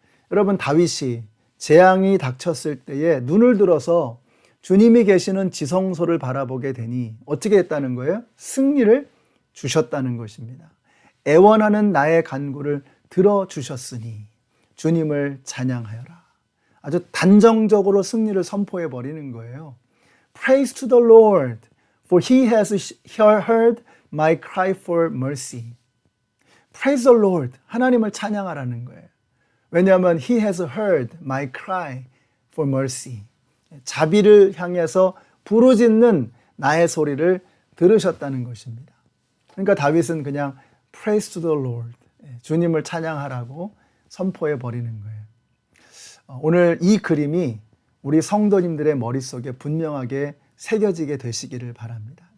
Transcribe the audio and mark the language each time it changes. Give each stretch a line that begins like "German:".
Korean: 여러분, 다윗이 재앙이 닥쳤을 때에 눈을 들어서 주님이 계시는 지성소를 바라보게 되니 어떻게 했다는 거예요? 승리를 주셨다는 것입니다. 애원하는 나의 간구를 들어주셨으니 주님을 찬양하여라. 아주 단정적으로 승리를 선포해 버리는 거예요.
English: Praise to the Lord, for He has heard my cry for mercy. Praise the Lord,
Korean: 하나님을 찬양하라는 거예요. 왜냐하면
English: He has heard my cry for mercy.
Korean: 자비를 향해서 부르짖는 나의 소리를 들으셨다는 것입니다. 그러니까 다윗은 그냥
English: Praise to the Lord,
Korean: 주님을 찬양하라고 선포해 버리는 거예요. 오늘 이 그림이 우리 성도님들의 머릿속에 분명하게 새겨지게 되시기를 바랍니다.